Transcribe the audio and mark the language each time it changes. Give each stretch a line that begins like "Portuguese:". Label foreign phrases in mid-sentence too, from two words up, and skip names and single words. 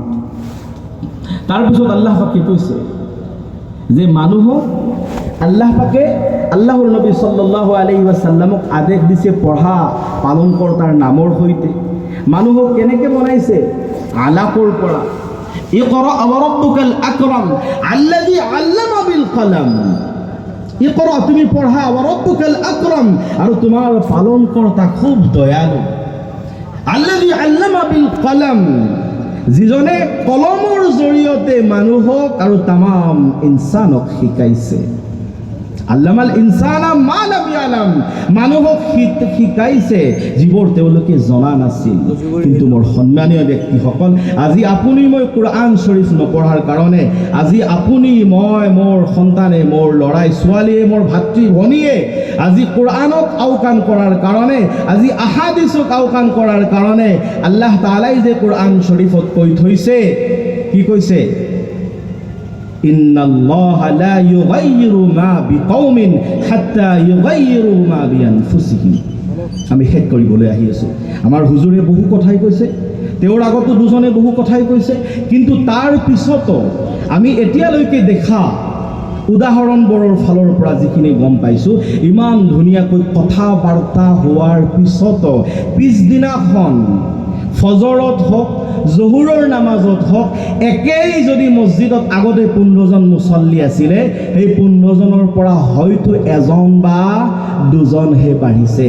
Assamese: তাৰপিছত আল্লাহ পাকে কৈছে যে মানুহক আল্লাহ পাকে আল্লাহৰ নবী
Arabic: صلى الله عليه وسلم
Assamese: আদেশ দিছে পঢ়া পালনকৰ্তাৰ নামৰ সৈতে। মানুহক কেনেকৈ বনাইছে? আলাকৰ পৰা।
Arabic: اقرأ وربك الأكرم الذي علم بالقلم.
Assamese: ইকৰা, তুমি পঢ়া,
Arabic: وربك الأكرم,
Assamese: আৰু তোমাৰ পালনকৰ্তা খুব দয়ালু।
Arabic: الذي علم بالقلم,
Assamese: যিজনে কলমৰ জৰিয়তে মানুহক আৰু তামাম ইনসানক শিকাইছে।
Arabic: علم الإنسان ما لم يعلم,
Assamese: মানুহক শিকাইছে যিবোৰ তেওঁলোকে জনা নাছিল। কিন্তু মোৰ সন্মানীয় ব্যক্তিসকল, আজি আপুনি মই কোৰআন শৰীফ নপঢ়াৰ কাৰণে, আজি আপুনি মই, মোৰ সন্তানে, মোৰ ল'ৰাই ছোৱালীয়ে, মোৰ ভাতৃ ভনীয়ে আজি কোৰআনক আওকাণ কৰাৰ কাৰণে, আজি আহাদিছক আওকাণ কৰাৰ কাৰণে আল্লাহ তাআলাই যে কোৰআন শৰীফত কৈ থৈছে, কি কৈছে?
Arabic: إن الله لا يغير ما بقوم حتى يغيروا ما بأنفسهم.
Assamese: আমি শেষ কৰিবলৈ আহি আছোঁ। আমাৰ হুজুৰে বহু কথাই কৈছে, তেওঁৰ আগতো দুজনে বহু কথাই কৈছে, কিন্তু তাৰ পিছতো আমি এতিয়ালৈকে দেখা উদাহৰণবোৰৰ ফালৰ পৰা যিখিনি গম পাইছোঁ, ইমান ধুনীয়াকৈ কথা বাৰ্তা হোৱাৰ পিছতো পিছদিনাখন ফজৰত হওক, জহুৰৰ নামাজত হওক, একেই যদি মছজিদত আগতে 15জন মুছল্লি আছিলে, সেই 15জনৰ পৰা হয়তো এজন বা দুজনহে বাঢ়িছে।